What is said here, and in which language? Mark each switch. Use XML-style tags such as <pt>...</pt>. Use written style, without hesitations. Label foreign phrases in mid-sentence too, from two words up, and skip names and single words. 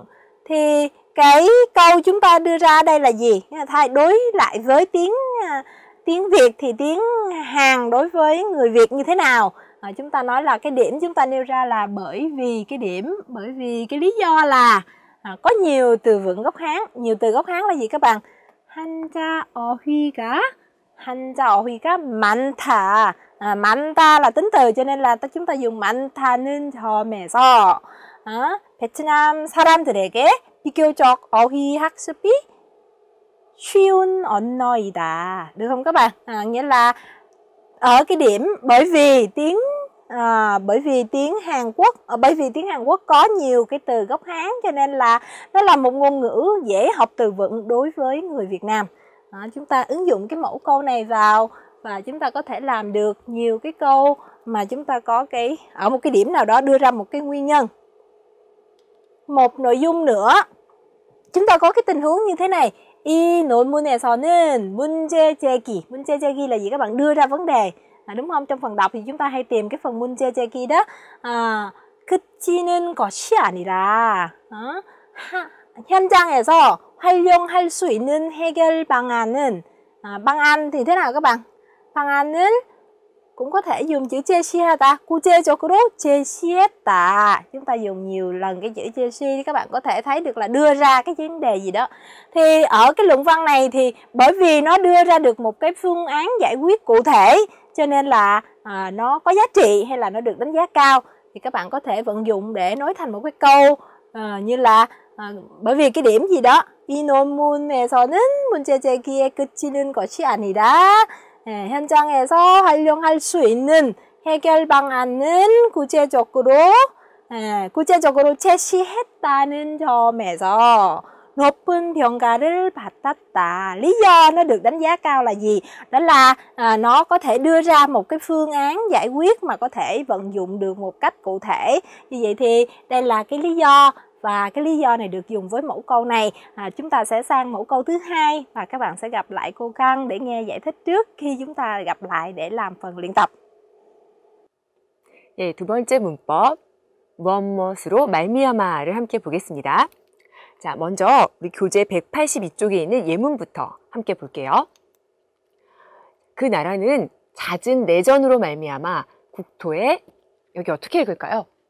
<vi>Thì cái câu chúng ta đưa ra đây là gì? Thay đối lại với tiếng Việt thì tiếng Hàn đối với người Việt như thế nào? Chúng ta nói là cái điểm chúng ta nêu ra là bởi vì cái lý do là có nhiều từ vựng gốc Hán. Nhiều từ gốc Hán là gì các bạn?</vi> <ko>한자 어휘가 많다. 많다</ko> <vi>là tính từ, cho nên là chúng ta dùng</vi> <ko>많다는 점에서 베트남 사람들에게 비교적 어휘 학습이 쉬운 언어이다.</ko> <vi>Được không các bạn? Nghĩa là ở cái điểm bởi vì tiếng Hàn Quốc có nhiều cái từ gốc Hán, cho nên là nó là một ngôn ngữ dễ học từ vựng đối với người Việt Nam. Chúng ta ứng dụng cái mẫu câu này vào và chúng ta có thể làm được nhiều cái câu mà chúng ta có ở một cái điểm nào đó đưa ra một cái nguyên nhân. Một nội dung nữa, chúng ta có cái tình huống như thế này.</vi> <ko>이 논문에서는 문제 제기</ko> <vi>là gì các bạn? Đưa ra vấn đề. Đúng không? Trong phần đọc thì chúng ta hay tìm cái phần</vi> <ko>문제 제기</ko> <vi>đó.</vi> <ko>그치는 것이 아니라 현장에서 활용할 수 있는 해결 방안은 방안</ko> <vi>thì thế nào các bạn? 방안을 cũng có thể dùng chữ</vi> <ko>제시하다, 구체적으로 제시했다.</ko> <vi>Chúng ta dùng nhiều lần cái chữ 제시, các bạn có thể thấy được là đưa ra cái vấn đề gì đó. Thì ở cái luận văn này thì bởi vì nó đưa ra được một cái phương án giải quyết cụ thể, cho nên là nó có giá trị hay là nó được đánh giá cao, thì các bạn có thể vận dụng để nói thành một cái câu như là bởi vì cái điểm gì đó</vi> <ko>이 논문에서는 문제 제기의 끝이는 것이 아니라 현장에서 활용할 수 있는 해결 방안은 구체적으로 제시했다는 점에서 높은 평가를 받았다.</ko> <vi>Lý do nó được đánh giá cao là gì? Đó là nó có thể đưa ra một cái phương án giải quyết mà có thể vận dụng được một cách cụ thể. Như vậy thì đây là cái lý do, và cái lý do này được dùng với mẫu câu này. Chúng ta sẽ sang mẫu câu thứ hai và các bạn sẽ gặp lại cô Căng để nghe giải thích trước khi chúng ta gặp lại để làm phần luyện tập.</vi> <ko>예, 두 번째 문법 무엇무엇으로 말미암아를 함께 보겠습니다. 자, 먼저 우리 교재 182쪽에 있는 예문부터 함께 볼게요. 그 나라는 잦은 내전으로 말미암아 국토에 여기 어떻게 읽을까요?</ko>